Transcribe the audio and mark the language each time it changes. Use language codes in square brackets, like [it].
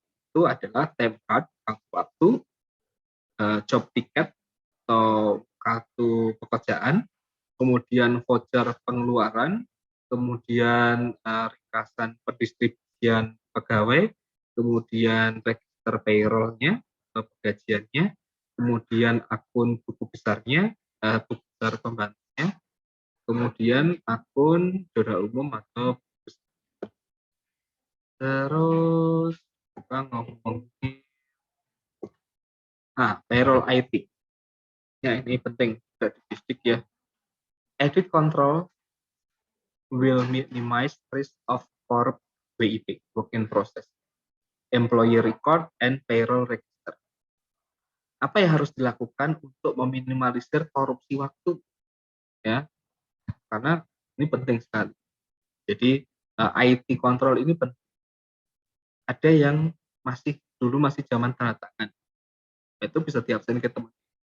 [id] Itu adalah time card, waktu, job ticket atau kartu pekerjaan, kemudian voucher pengeluaran, kemudian ringkasan pendistribusian pegawai, kemudian register payroll-nya atau penggajiannya, kemudian akun buku besarnya, buku besar pembantunya, kemudian akun saudara umum atau terus kita ngomongin payroll IT. Ya, ini penting statistik ya. [en] Audit control will minimize risk of corrupt WIP, work in process, employee record, and payroll register. [id] Apa yang harus dilakukan untuk meminimalisir korupsi waktu? Ya, karena ini penting sekali. Jadi IT control ini penting. Ada yang dulu masih zaman tanda tangan, itu bisa diabsen ke teman.